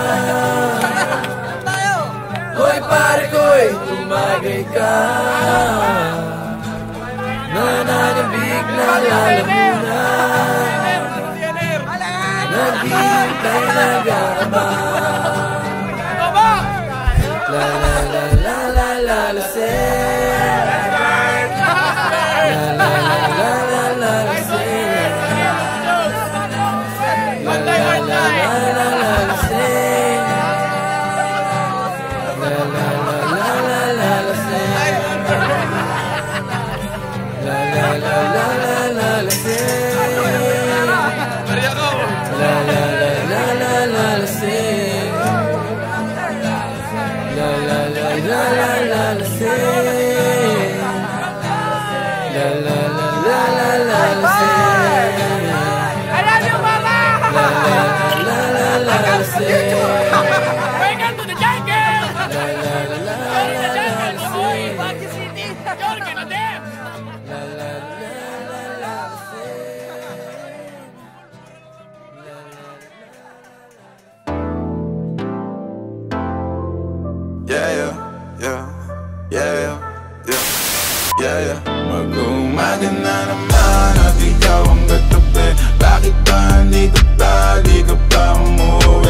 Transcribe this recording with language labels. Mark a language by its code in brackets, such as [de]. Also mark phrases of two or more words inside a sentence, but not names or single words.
[tl] Hoy pare ko'y tumagay ka, nananabik na lalamunan, naghihintay, nag-aabang. La la la la la la la say. La la la la la la la say. La la la la la la la say. La la la la la la la say. La la la la la la la say. La la la la la la la say. La la la la la la la say. La la la la la la la say. [en] I love you, Mama. La la la la la la say. Welcome to the jungle. La la la la You're in the la jungle, la boy. say. Party City. You're gonna dance. La la la la la say. La la [tl] Mag-umaga na naman at ikaw ang katabi. Bakit ba hindi ka pa, di ka pa umuwi?